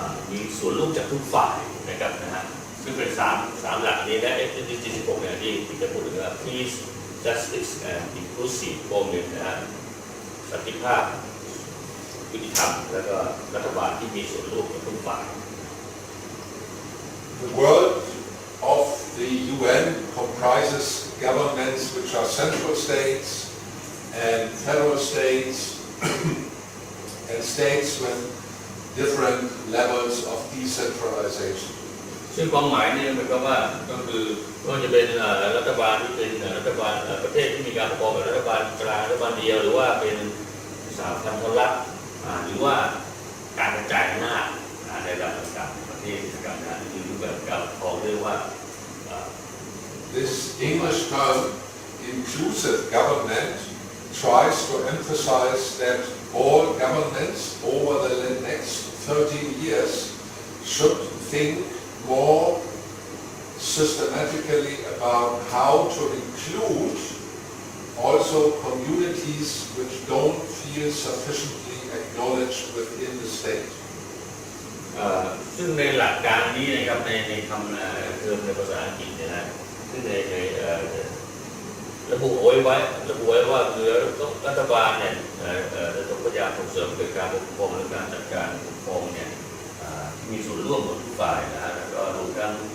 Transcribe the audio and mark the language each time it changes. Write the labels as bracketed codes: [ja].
[th] มีส่วนร่วมจากทุกฝ่ายนะครับนะฮะซึ่งเป็น3หลักนี้และ SDG 16เนี่ยที่จะพูดถึงว่า [en] peace justice and inclusive government [th] นะฮะสันติภาพยุติธรรมแล้วก็รัฐบาลที่มีส่วนร่วมจากทุกฝ่าย [en] The world of the UN comprises governments which are central states and federal states and states with different levels of decentralization. [th] ซึ่งความหมายเนี่ยเหมือนกับว่าก็คือว่าจะเป็นรัฐบาลที่เป็นรัฐบาลประเทศที่มีการปกครองแบบรัฐบาลกลางรัฐบาลเดียวหรือว่าเป็นสหพันธรัฐหรือว่าการกระจายอำนาจในระดับต่างๆประเทศต่างๆที่รูปแบบการปกครองเรียกว่า [en] This English term inclusive government tries to emphasize that all governments over the next 13 years should think more systematically about how to include also communities which don't feel sufficiently acknowledged within the state. [th] ซึ่งในหลักการนี้นะครับในคำเทอมในภาษาอังกฤษเนี่ยนะซึ่งในระบุไว้ว่าคือรัฐบาลเนี่ยจะต้องพยายามส่งเสริมเกิดการปกครองและการจัดการปกครองเนี่ยมีส่วนร่วมของทุกฝ่ายนะแล้วก็รวมทั้ง